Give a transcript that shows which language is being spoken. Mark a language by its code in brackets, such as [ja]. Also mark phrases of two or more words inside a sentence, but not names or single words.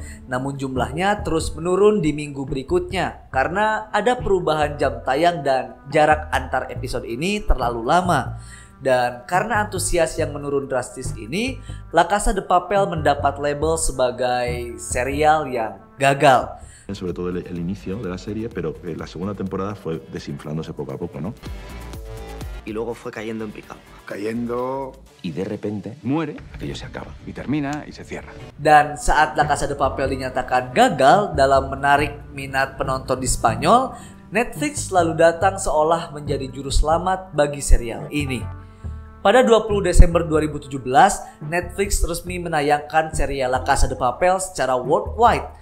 [id] Namun jumlahnya terus menurun di minggu berikutnya karena ada perubahan jam tayang dan jarak antar episode ini terlalu lama. Dan karena antusias yang menurun drastis ini, La Casa de Papel mendapat label sebagai serial yang gagal. [es] Sobre todo el inicio de la serie, pero la segunda temporada fue desinflándose poco a poco, ¿no? Y luego fue cayendo en picado. Cayendo. Y de repente muere, aquello se acaba. Y termina y se cierra. [id] Dan saat La Casa de Papel dinyatakan gagal dalam menarik minat penonton di Spanyol, Netflix selalu datang seolah menjadi juru selamat bagi serial ini. Pada 20 Desember 2017, Netflix resmi menayangkan serial La Casa de Papel secara worldwide.